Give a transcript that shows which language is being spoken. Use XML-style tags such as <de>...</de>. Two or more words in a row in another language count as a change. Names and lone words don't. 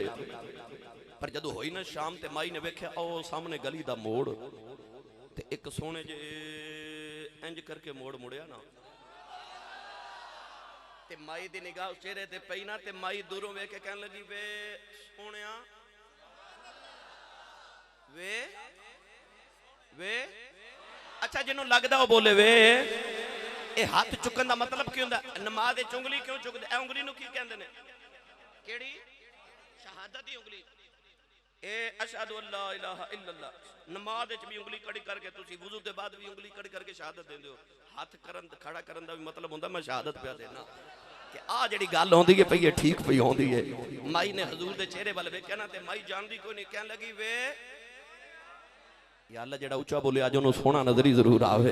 <pa>ਪਰ ਜਦੋਂ ਹੋਈ ਨਾ ਸ਼ਾਮ ਤੇ ਮਾਈ ਨੇ ਵੇਖਿਆ ਓ ਸਾਹਮਣੇ ਗਲੀ ਦਾ ਮੋੜ ਤੇ ਇਕ ਸੋਹਣੇ ਜੇ ਇੰਜ ਕਰਕੇ ਮੋੜ ਮੁੜਿਆ ਨਾ ਤੇ ਮਾਈ ਦੀ ਨਿਗਾਹ ਉਸ ਚਿਹਰੇ ਤੇ ਪਈ ਨਾ ਤੇ ਮਾਈ ਦੂਰੋਂ ਵੇਖ ਕੇ ਕਹਿਣ ਲੱਗੀ ਵੇ ਸੋਹਣਿਆ ਵੇ ਵੇ ਅੱਛਾ ਜਿਨ੍ਹੋਂ ਲੱਗਦਾ ਵੋ ਬੋਲੇ ਵੇ ਏ ਹੱਥ ਚੁੱਕਣ ਦਾ ਮਤਲਬ ਕੀ ਹੁੰਦਾ? ਨਮਾਜ਼ ਵਿਚ ਉਂਗਲੀ ਕਿਉਂ ਚੁੱਕਦੇ? ਏ ਉਂਗਲੀ ਨੂੰ ਕੀ ਕਹਿੰਦੇ ਨੇ ਕਿਹੜੀ ਸ਼ਹਾਦਤ ਦੀ ਉਂਗਲੀ। ਏ</pa> <ar>أشهد أن لا إله إلا الله</ar> <pa>ਨਮਾਜ਼ ਵਿਚ ਭੀ ਉਂਗਲੀ ਖੜ੍ਹੀ ਕਰਕੇ ਤੁਸੀਂ ਵੁਜ਼ੂ ਦੇ ਬਾਅਦ ਭੀ ਉਂਗਲੀ ਖੜ੍ਹੀ ਕਰਕੇ ਸ਼ਹਾਦਤ ਦੇਂਦੇ ਹੋ। ਹੱਥ ਕਰਨ ਖੜ੍ਹਾ ਕਰਨ ਦਾ ਭੀ ਮਤਲਬ ਹੁੰਦਾ ਮੈਂ ਸ਼ਹਾਦਤ ਪਿਆ ਦੇਣਾ ਕਿ ਆ ਜਿਹੜੀ ਗੱਲ ਹੋਂਦੀ ਹੈ ਪਈ ਠੀਕ ਪਈ ਹੋਂਦੀ ਹੈ। ਮਾਈ ਨੇ ਹਜ਼ੂਰ ਦੇ ਚਿਹਰੇ ਵੱਲ ਵੇਖਿਆ ਨਾ ਤੇ ਮਾਈ ਜਾਣਦੀ ਕੋਈ ਨਹੀਂ ਕਹਿਣ ਲੱਗੀ ਵੇ ਯਾ ਅੱਲਾਹ ਜਿਹੜਾ ਉੱਚਾ ਬੋਲੇ ਅੱਜ ਉਨ੍ਹਾਂ ਨੇ ਸੋਹਣਾ ਨਜ਼ਰੀ ਜ਼ਰੂਰ ਆਵੇ।</pa>